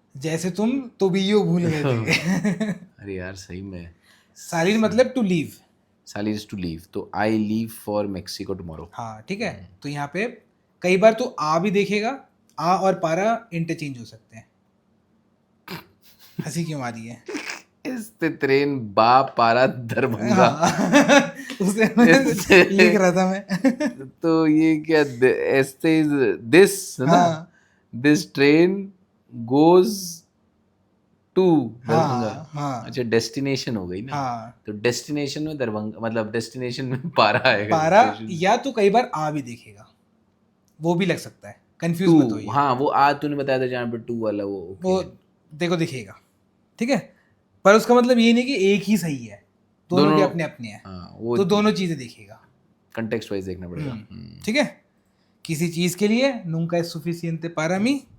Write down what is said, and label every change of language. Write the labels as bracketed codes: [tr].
[hi] जैसे तुम तो भी यो भूल गए थे। अरे यार सही में, सालीर मतलब [en] To leave. सालीर is to leave, [hi] तो [en] I leave for Mexico tomorrow. [hi] हाँ ठीक है, तो यहाँ पे कई बार तो आ भी देखेगा, आ और पारा इंटरचेंज हो सकते हैं। हंसी क्यों आ रही है? [es] este tren va para दरभंगा। [hi] उसे लिख रहा था मैं। तो ये क्या, [es] este [en] is this ना, this train goes to Darbhanga. [hi] हाँ, अच्छा डेस्टिनेशन हो गई ना। हाँ, तो डेस्टिनेशन में दरभंगा, मतलब डेस्टिनेशन में पारा आएगा। पारा, या तो कई बार आ भी देखेगा, वो भी लग सकता है, कंफ्यूज मत होइए। हाँ वो आ तूने बताया था जहाँ पे टू वाला वो देखो दिखेगा, ठीक है, पर उसका मतलब ये नहीं कि एक ही सही है, दोनों के अपने अपने हैं। वो तो दोनों चीजें देखेगा, कंटेक्स्ट वाइज देखना पड़ेगा। ठीक है। किसी चीज के लिए [es] nunca es suficiente para mí।